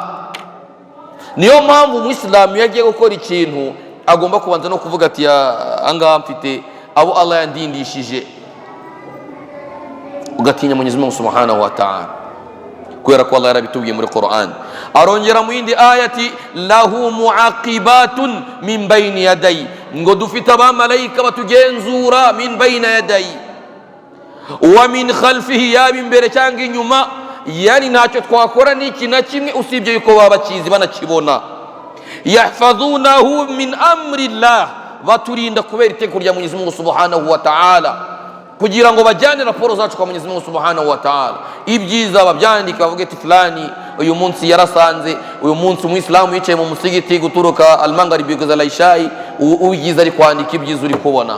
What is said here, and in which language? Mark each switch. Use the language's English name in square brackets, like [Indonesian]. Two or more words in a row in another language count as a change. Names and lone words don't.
[Kinyarwanda] Niyo mpamvu umuyisilamu iyo agiye gukora ikintu agomba kubanza no kuvuga ati angaha mfite abo Allah yandindishije, ugatinya Mwenyezi Mungu [Arabic] سبحانه وتعالى, [Kinyarwanda] kubera ko Allah yarabitubwiye muri Qur'an. Arongera mu yindi ayati [Arabic] له معقبات من بين يديه, [Kinyarwanda] ngo dufite abamarayika batugenzura, [Arabic] من بين يديه ومن خلفه, [Kinyarwanda] yaba imbere cyangwa inyuma. Yani ntacyo twakora n'iki na kimwe usibye yuko baba bakizi banakibona. [Arabic] يحفظونه من أمر الله, [Kinyarwanda] baturinda kubera itegeko rya Mwenyezi Mungu [Arabic] سبحانه وتعالى, [Kinyarwanda] kugira ngo bajyane raporo zacu kwa Mwenyezi Mungu [Arabic] سبحانه وتعالى. [Kinyarwanda] Ibyiza babyandika, bavuga ati fulani uyu munsi yarasanze, uyu munsi umuyisilamu yicaye mu musigiti guturuka almangaribi kugeza alayishayi, uyigize ari kwandika ibyiza uri kubona.